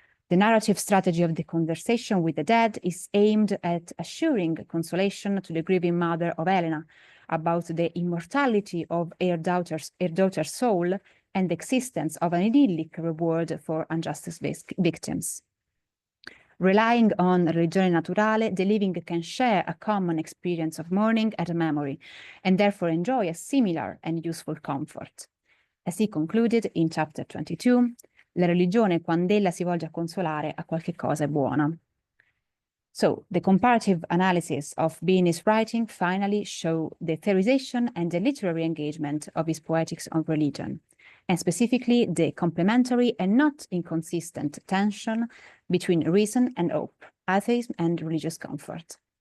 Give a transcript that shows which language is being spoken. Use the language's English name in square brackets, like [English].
[English] The narrative strategy of the conversation with the dead is aimed at assuring consolation to the grieving mother of Elena about the immortality of her daughter's soul and the existence of an idyllic reward for injustice victims. Relying on religione naturale, the living can share a common experience of mourning and memory, and therefore enjoy a similar and useful comfort. As he concluded in chapter 22, [Italian] la religione, quand'ella si volge a consolare, a qualche cosa è buona. [English] So, the comparative analysis of Bini's writing finally show the theorization and the literary engagement of his poetics on religion, and specifically the complementary and not inconsistent tension between reason and hope, atheism and religious comfort.